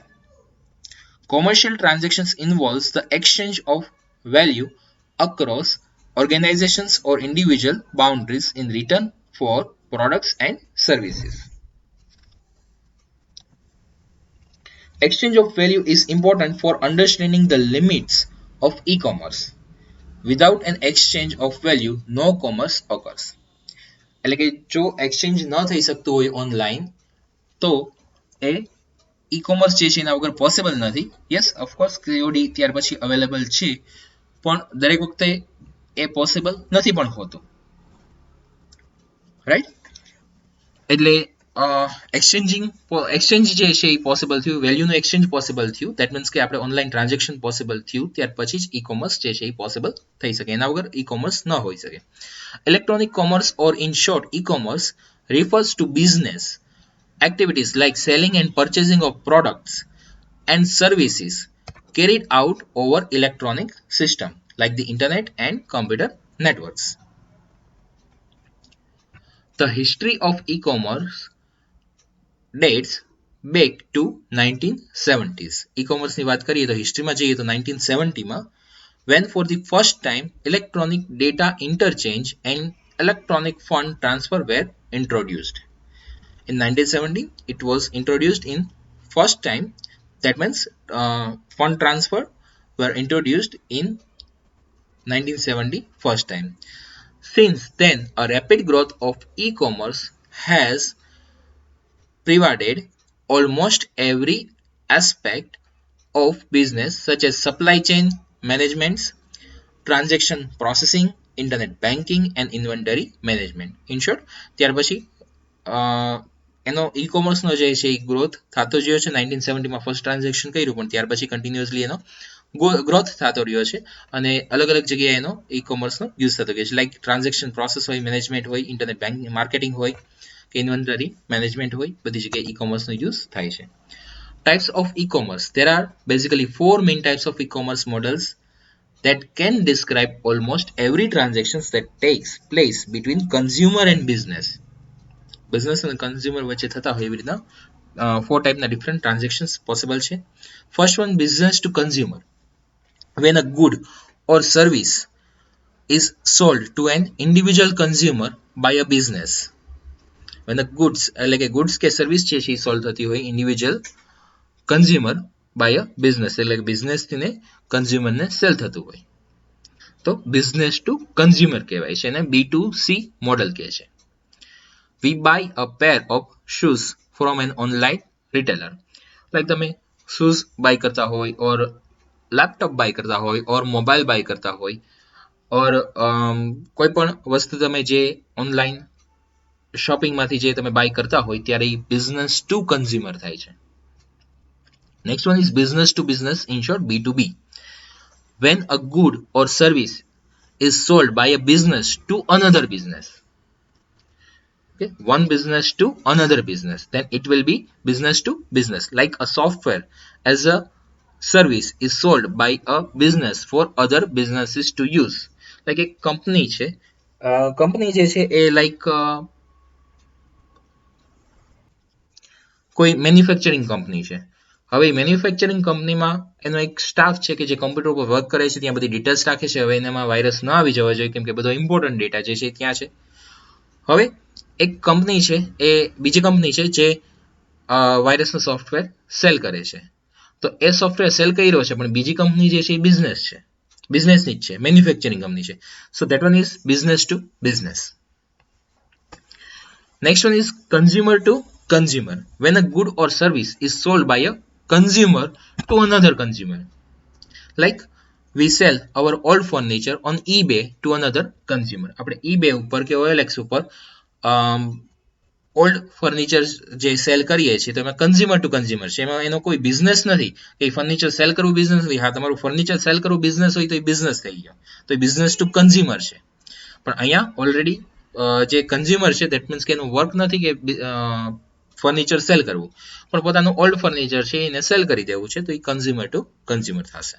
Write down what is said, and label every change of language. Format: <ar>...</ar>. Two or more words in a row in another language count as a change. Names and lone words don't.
<en>Commercial transactions involves the exchange of value across organizations or individual boundaries in return for products and services. Exchange of value is important for understanding the limits of e-commerce. Without an exchange of value, no commerce occurs.</en> <gu>એટલે કે જો એક્સચેન્જ ન થઈ શકતું હોય ઓનલાઈન તો એ ઈ-કોમર્સ જે છે એના વગર પોસિબલ નથી.</gu> <en>Yes, of course</en> <gu>COD ત્યાર પછી અવેલેબલ છે, પણ દરેક વખતે એ પોસિબલ નથી પણ હોતું, રાઈટ. એટલે એક્સચેન્જ જે છે એ પોસિબલ થયું, વેલ્યુનું એક્સચેન્જ પોસિબલ થયું,</gu> <en>that means</en> <gu>કે આપણે</gu> <en>online transaction</en> <gu>પોસિબલ થયું, ત્યાર પછી જ ઈ-કોમર્સ જે છે એ પોસિબલ થઈ શકે, એના વગર ઈ-કોમર્સ ન હોઈ શકે.</gu> <en>Electronic commerce, or in short e-commerce, refers to business activities like selling and purchasing of products and services carried out over electronic system like the internet and computer networks. The history of e-commerce dates back to 1970s.</en> <gu>E-commerce ની વાત કરીએ તો હિસ્ટ્રીમાં જઈએ તો 1970 માં,</gu> <en>when for the first time electronic data interchange and electronic fund transfer were introduced. In 1970, it was introduced in first time. That means fund transfer were introduced in 1970 first time. Since then, a rapid growth of e-commerce has pervaded almost every aspect of business, such as supply chain management, transaction processing, internet banking and inventory management. In short,</en> <gu>ત્યાર પછી એનો ઈ-કોમર્સનો જે છે એ ગ્રોથ થતો રહ્યો છે. 1970 માં</gu> <en>first transaction</en> <gu>કર્યું, પણ ત્યાર પછી કન્ટિન્યુઅસલી એનો ગ્રોથ થતો રહ્યો છે અને અલગ અલગ જગ્યાએ એનો ઈ-કોમર્સનો યુઝ થતો ગયો છે. લાઈક</gu> <en>transaction process</en> <gu>હોય, મેનેજમેન્ટ હોય,</gu> <en>internet banking marketing</en> <gu>હોય કે</gu> <en>inventory management</en> <gu>હોય, બધી જગ્યાએ ઈ-કોમર્સનો યુઝ થાય છે.</gu> <en>Types of e-commerce. There are basically 4 main types of e-commerce models that can describe almost every transactions that takes place between consumer and business. Business and consumer</en> <gu>વચ્ચે થતા હોય એવી રીતના 4 ટાઈપના</gu> <en>different transactions possible</en> <gu>છે.</gu> <en>First one, business to consumer. When a good or service is sold to an individual consumer by a business. When the goods</en> <gu>એટલે કે goods કે સર્વિસ છે એ સોલ્વ થતી હોય</gu> <en>individual consumer by a business</en> <gu>એટલે કે business થી ને consumer ને સેલ થતું હોય તો</gu> <en>business to consumer</en> <gu>કહેવાય છે અને B2C મોડલ કહે છે.</gu> <en>We buy a pair of shoes from an online retailer.</en> <gu>Like તમે</gu> <en>shoes buy</en> <gu>કરતા હોય or</gu> <en>laptop buy</en> <gu>કરતા હોય or</gu> <en>mobile buy</en> <gu>કરતા હોય or કોઈ પણ વસ્તુ તમે જે ઓનલાઈન શોપિંગમાંથી જે તમે બાય કરતા હોય ત્યારે એ</gu> <en>business to consumer</en> <gu>થાય છે.</gu> <en>Next one is business to business, in short B2B. When a good or service is sold by a business to another business. Okay, one business to another business, then it will be business to business. Like a software as a service is sold by a business for other businesses to use. Like a company</en> <gu>છે, company જે છે એ like કોઈ મેન્યુફેક્ચરિંગ કંપની છે. હવે મેન્યુફેક્ચરિંગ કંપનીમાં એનો એક સ્ટાફ છે કે જે કમ્પ્યુટર ઉપર વર્ક કરે છે, ત્યાં બધી ડિટેલ્સ રાખે છે. હવે એનામાં વાયરસ ન આવી જવા જોઈએ કેમ કે બધો</gu> <en>important data</en> <gu>જે છે ત્યાં છે. હવે એક કંપની છે એ બીજી કંપની છે જે વાયરસનું સોફ્ટવેર સેલ કરે છે. તો એ સોફ્ટવેર સેલ કર્યો છે પણ બીજી કંપની જે છે એ બિઝનેસ છે, બિઝનેસની જ છે, મેન્યુફેક્ચરિંગ કંપની છે.</gu> <en>So that one is business to business. Next one is consumer to consumer. When a good or service is sold by a consumer to another consumer. Like we sell our old furniture on eBay to another consumer.</en> <gu>આપણે eBay ઉપર કે OLX ઉપર</gu> <en>old furniture</en> <gu>જે સેલ કરીએ છીએ તો એમાં</gu> <en>consumer to consumer</en> <gu>છે, એમાં એનો કોઈ બિઝનેસ નથી કે ફર્નિચર સેલ કરવું બિઝનેસ નથી. હા, તમારું ફર્નિચર સેલ કરવું બિઝનેસ હોય તો એ બિઝનેસ થઈ ગયો, તો એ</gu> <en>business to consumer</en> <gu>છે. પણ અહીંયા ઓલરેડી જે કન્ઝ્યુમર છે</gu> <en>that means</en> <gu>કે એનું વર્ક નથી કે ફર્નિચર સેલ કરવું, પણ પોતાનું</gu> <en>old furniture</en> <gu>છે એને સેલ કરી દેવું છે, તો એ</gu> <en>consumer to consumer</en> <gu>થશે.</gu>